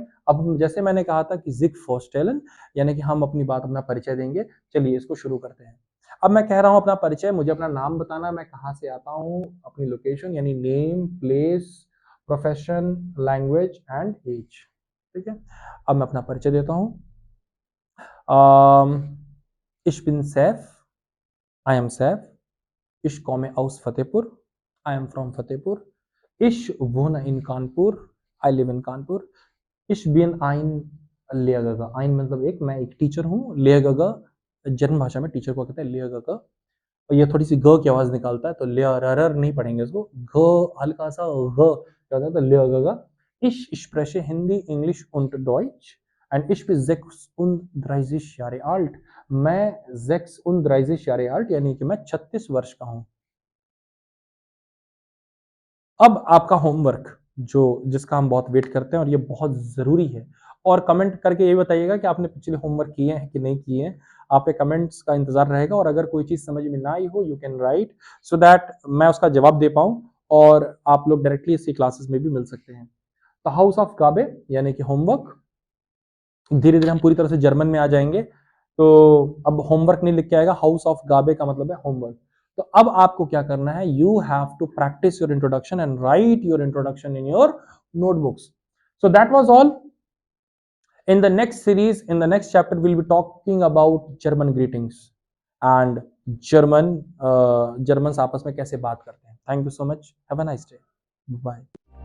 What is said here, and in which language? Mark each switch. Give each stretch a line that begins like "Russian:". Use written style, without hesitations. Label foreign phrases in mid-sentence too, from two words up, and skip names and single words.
Hindi: अब जैसे मैंने कहा था कि
German: sich vorstellen,
Hindi: यानी कि हम अपनी बात, अपना परिचय देंगे। चलिए इसको शुरू करते हैं। अब मैं कह रहा हूं अपना परिचय, मुझे अपना नाम बताना, मैं कहां से आता हूं, अपनी लोकेशन यानी
English: name, place, profession, language and age.
Hindi: ठीक है, अब मैं अपना परिचय देता हूं।
German: Ich bin Saif,
English: I am Saif.
German: Ich komme aus Fatehpur,
English: I am from Fatehpur.
German: Ich wohne in Kanpur,
English: I live in Kanpur.
German: Ich bin ein Lehrgaga, ein
Hindi: मतलब एक, मैं एक टीचर हूँ। लेगागा जर्मन भाषा में टीचर को कहते हैं लेगागा, और ये थोड़ी सी ग की आवाज निकालता है, तो लेरर नहीं पढ़ेंगे इसको, ग हल्का सा ग क्या होता है, तो लेगागा।
German: Ich spreche Hindi, English und Deutsch and ich bin 36 Jahre alt।
Hindi: मैं 36
German: Jahre alt
Hindi: यानी कि मैं 36 वर्ष का हूँ। अब आपका होमवर्क, जो जिसका हम बहुत वेट करते हैं और ये बहुत जरूरी है, और कमेंट करके ये बताइएगा कि आपने पिछले होमवर्क किए हैं कि नहीं किए हैं। आपके कमेंट्स का इंतजार रहेगा, और अगर कोई चीज समझ में ना आई हो,
English: you can write, so that
Hindi: मैं उसका जवाब दे पाऊं और आप लोग डायरेक्टली इसकी क्लासेस में भी मिल सकते हैं। तो हाउस ऑफ गाबे यानी कि होमवर्क, धीरे धीरे हम पूरी तरह से जर्मन में आ जाएंगे। तो अब होमवर्क नहीं लिख के आएगा, हाउस ऑफ गाबे का मतलब है होमवर्क। तो अब आपको क्या करना है,
English: you have to practice your introduction and write your introduction in your notebooks. So that was all. In the next series, in the next chapter, we'll be talking about German greetings and Germans
Hindi: आपस में कैसे बात करते हैं।
English: Thank you so much. Have a nice day. Bye.